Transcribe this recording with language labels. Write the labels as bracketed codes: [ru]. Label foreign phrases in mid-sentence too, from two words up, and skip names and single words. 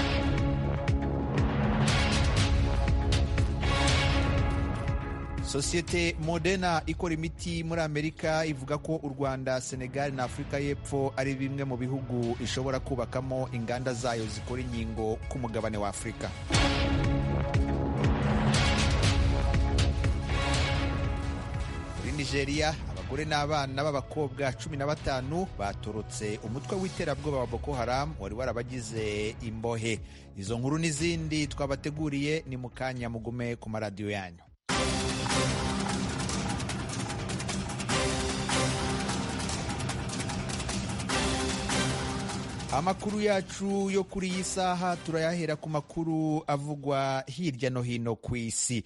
[rw] Sosiyete Moderna ikora imiti muri Amerika ivuga ko u Rwanda, Senegal na Afurika y'Epfo ari bimwe mu bihugu ishobora kubakamo inganda zayo zikora inkingo ku mugabane wa Afurika. Muri Nigeria, abagore n'abana b'abakobwa 15 batorotse umutwe w'iterabwoba wa Boko Haram wari warabagize imbohe. Izo nkuru n'izindi twabateguriye ni mukanya, mugume ku maradiyo yanyu. Amakuru yacu yo kuri iyi saha turayahera ku makuru avugwa hirya no hino ku isi.